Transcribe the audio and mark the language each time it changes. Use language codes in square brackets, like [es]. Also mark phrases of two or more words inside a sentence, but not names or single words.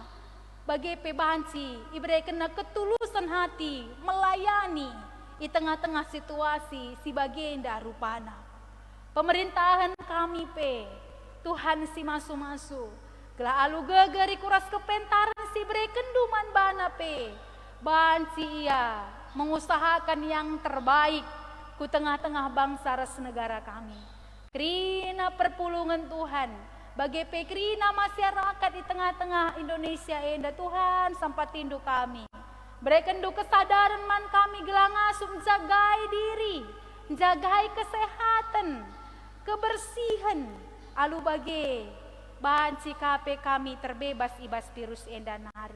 [btx] Bagepe banci ibreken [id] ketulusan hati melayani. Di tengah-tengah situasi [btx] si bagenda rupana. Pemerintahan kami Tuhan si masu-masu. Gelah alu gegeri kuras kepentaran si brekenduman bana banci ia [id] mengusahakan yang terbaik [btx] ku tengah-tengah bangsa ras negara kami. Kerina perpulungan Tuhan, bagi pekrina masyarakat di tengah-tengah Indonesia enda Tuhan sampai tindu kami. Berikan du kesadaran man kami gelang asup jagai diri, jagai kesehatan, kebersihan, alu bagi bahan cikape kami terbebas ibas virus enda nari.